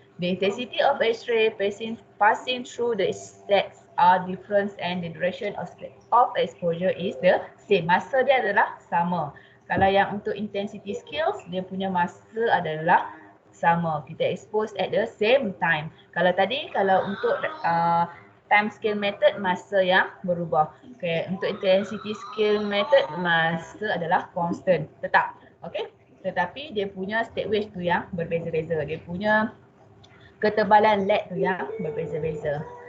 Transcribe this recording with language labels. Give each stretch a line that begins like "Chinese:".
English: The intensity of X-ray passing through the slats are different and the duration of exposure is the same.
Malay: Masa dia adalah sama. Kalau yang untuk intensity scales, dia punya masa adalah sama.
English: Kita expose at the same time.
Malay: Kalau tadi, kalau untuk time scale method, masa yang berubah. Okay, untuk intensity scale method, masa adalah constant, tetap. Okay, tetapi dia punya state wedge tu yang berbeza-beza. Dia punya ketebalan lead tu yang berbeza-beza.